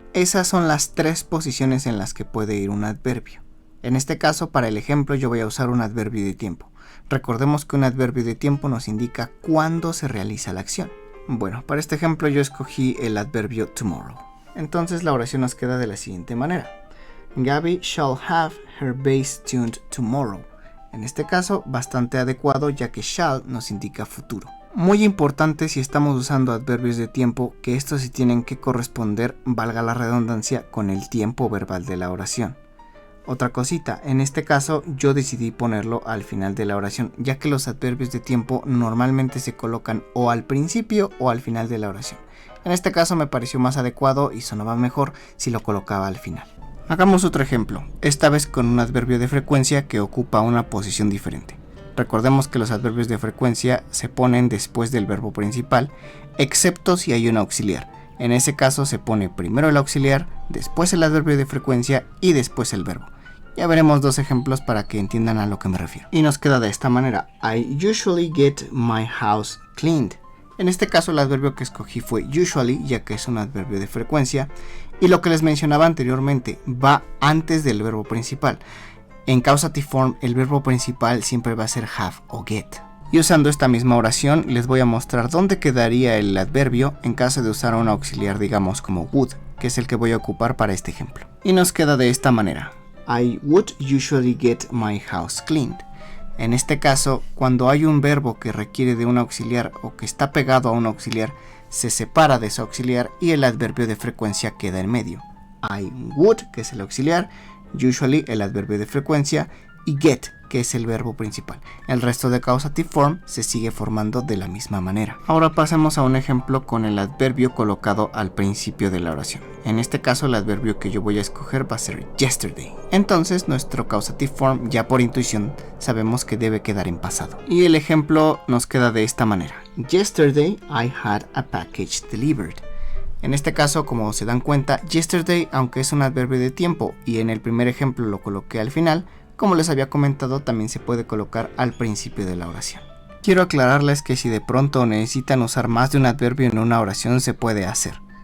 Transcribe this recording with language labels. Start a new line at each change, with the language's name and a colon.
Spanish: Esas son las tres posiciones en las que puede ir un adverbio. En este caso, para el ejemplo, yo voy a usar un adverbio de tiempo. Recordemos que un adverbio de tiempo nos indica cuándo se realiza la acción. Bueno, para este ejemplo yo escogí el adverbio tomorrow. Entonces la oración nos queda de la siguiente manera.
English: Gaby shall have her bass tuned tomorrow.
Spanish: En este caso, bastante adecuado ya que shall nos indica futuro. Muy importante si estamos usando adverbios de tiempo que estos sí tienen que corresponder, valga la redundancia, con el tiempo verbal de la oración. Otra cosita, en este caso yo decidí ponerlo al final de la oración, ya que los adverbios de tiempo normalmente se colocan o al principio o al final de la oración. En este caso me pareció más adecuado y sonaba mejor si lo colocaba al final. Hagamos otro ejemplo, esta vez con un adverbio de frecuencia que ocupa una posición diferente. Recordemos que los adverbios de frecuencia se ponen después del verbo principal, excepto si hay un auxiliar. En ese caso se pone primero el auxiliar, después el adverbio de frecuencia y después el verbo. Ya veremos dos ejemplos para que entiendan a lo que me refiero. Y nos queda de esta manera.
English: I usually get my house cleaned.
Spanish: En este caso el adverbio que escogí fue usually, ya que es un adverbio de frecuencia. Y lo que les mencionaba anteriormente, va antes del verbo principal. En causative form el verbo principal siempre va a ser have o get. Y usando esta misma oración les voy a mostrar dónde quedaría el adverbio en caso de usar un auxiliar, digamos como would, que es el que voy a ocupar para este ejemplo. Y nos queda de esta manera.
English: I would usually get my house cleaned.
Spanish: En este caso, cuando hay un verbo que requiere de un auxiliar o que está pegado a un auxiliar, se separa de su auxiliar y el adverbio de frecuencia queda en medio.
English: I would,
Spanish: que es el auxiliar, usually el adverbio de frecuencia y get, que es el verbo principal. El resto de causative form se sigue formando de la misma manera. Ahora pasemos a un ejemplo con el adverbio colocado al principio de la oración. En este caso el adverbio que yo voy a escoger va a ser yesterday. Entonces nuestro causative form ya por intuición sabemos que debe quedar en pasado. Y el ejemplo nos queda de esta manera.
English: Yesterday I had a package delivered.
Spanish: En este caso, como se dan cuenta, yesterday, aunque es un adverbio de tiempo y en el primer ejemplo lo coloqué al final, como les había comentado, también se puede colocar al principio de la oración. Quiero aclararles que si de pronto necesitan usar más de un adverbio en una oración, se puede hacer.